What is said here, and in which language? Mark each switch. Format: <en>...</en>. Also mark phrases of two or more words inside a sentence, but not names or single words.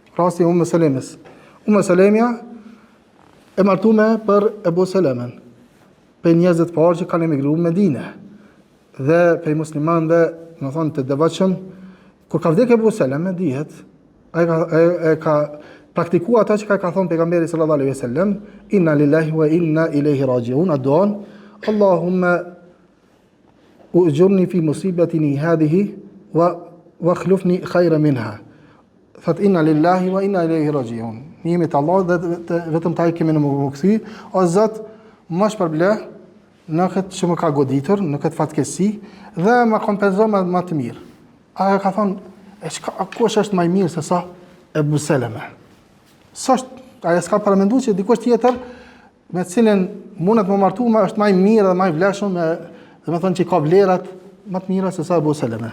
<sq>Salemja e martuar për Ebu Selemen, për njerëzit të parë që kanë emigruar në Medinë dhe për muslimanëve, domethënë të devotshëm, kur ka vdekur Ebu Seleme, dihet ai ka praktikuar ato që ka thënë pejgamberi</sq> <ar>صلى الله عليه وسلم, إنا لله وإنا إليه راجعون,</ar> <sq>adon</sq> <ar>اللهم أجرني في مصيبتي هذه واخلفني خيرا منها. Thot إنا لله وإنا إليه راجعون.</ar> <sq>Ne jemi të Allahut dhe vetëm taj kemi në më këthy, o Zot, më shpërbleh në këtë që më ka goditur, në këtë fatkeqësi dhe më kompenzo më të mirë. Ai ka thonë, kush është më i mirë se sa Ebu Seleme? Ai s'ka paramenduar që dikush tjetër me cilën mundet më martu është më i mirë dhe më i vlefshëm, domethënë që ka vlerat më të mira se sa Ebu Seleme.</sq>